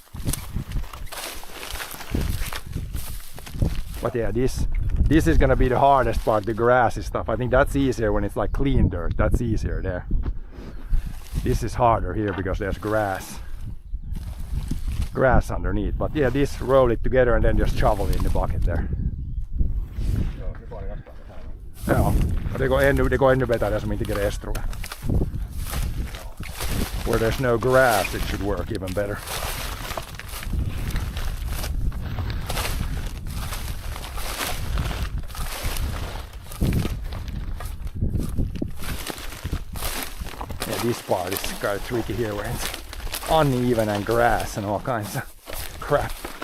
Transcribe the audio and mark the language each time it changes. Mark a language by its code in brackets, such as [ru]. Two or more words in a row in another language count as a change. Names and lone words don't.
[en] But yeah, this is gonna be the hardest part, the grassy stuff. I think that's easier when it's like clean dirt. That's easier there. This is harder here because there's grass. grass underneath. But yeah, this roll it together and then just shovel it in the bucket there. [fi] Joo, se puoli kasvaa täällä. Joo, [sv] det går ännu bättre som inte gräs tror jag. [en] Where there's no grass it should work even better. Yeah, this part is kind of tricky here where it's uneven and grass and all kinds of crap.